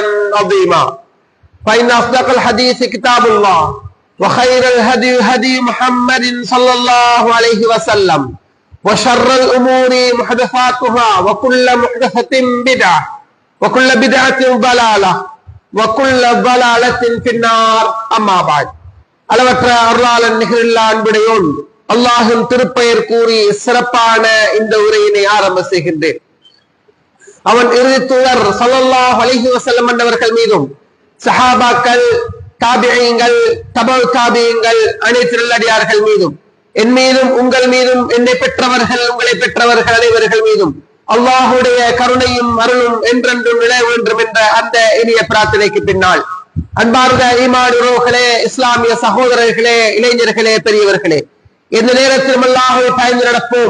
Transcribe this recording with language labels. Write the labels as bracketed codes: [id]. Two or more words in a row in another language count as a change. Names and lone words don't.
[ar] عظيما فإن أصدق الحديث كتاب الله وخير الهدي هدي محمد صلى الله عليه وسلم وشر الأمور محدثاتها وكل محدثة بدعة وكل بدعة ضلالة وكل ضلالة في النار أما بعد [ta] அளவற்ற அருளாளன் நிகரில்லா அன்புடையோன் அல்லாஹின் திருப்பெயர் கூறி சிறப்பான இந்த உரையினை ஆரம்ப செய்கின்றேன். அவன் இறுதி தூதர் [ar] صلى الله عليه وسلم [ta] அவர்கள் மீதும் சஹாபாக்கள், தாபிஈன்கள், தபு தாபிஈன்கள், அனைத்து நல்லடியார்கள் மீதும், என் மீதும் உங்கள் மீதும், என்னை பெற்றவர்கள் உங்களை பெற்றவர்கள் அனைவர்கள் மீதும் அல்லாஹுடைய கருணையும் அருளும் என்றென்றும் நிலை வேண்டும் என்ற அந்த இனிய பிரார்த்தனைக்கு பின்னால், அன்பார்ந்த ஈமான் உறவுகளே, இஸ்லாமிய சகோதரர்களே, இளைஞர்களே, பெரியவர்களே, எந்த நேரத்திலும் அல்லாஹ்வை பயந்து நடப்போம்.